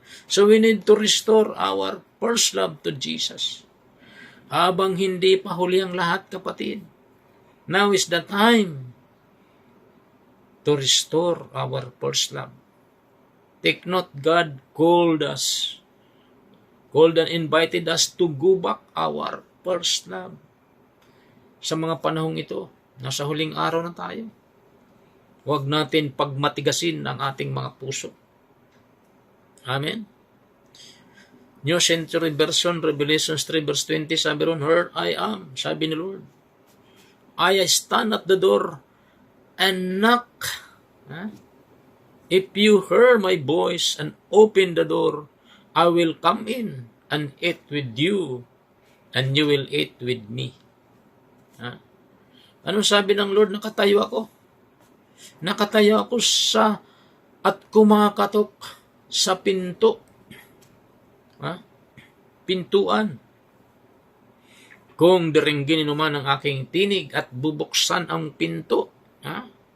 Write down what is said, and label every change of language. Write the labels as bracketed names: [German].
[English] So we need to restore our first love to Jesus. [Filipino] Habang hindi pa huli ang lahat, kapatid. [English] Now is the time to restore our first love. Take note, God called and invited us to go back our first love. [Filipino] Sa mga panahong ito, nasa huling araw na tayo. Huwag natin pagmatigasin ang ating mga puso. Amen? New Century Version, Revelation 3 verse 20, sabi ron, [English] "Here I am," [Filipino] sabi ni Lord. [English] "I stand at the door and knock. Ha? If you hear my voice and open the door, I will come in and eat with you, and you will eat with me." [Filipino] Ha? Anong sabi ng Lord? Nakatayo ako. Nakatayo ako at kumakatok sa pinto. Ha? Pintuan. "Kung diringgin naman ang aking tinig at bubuksan ang pinto, ha?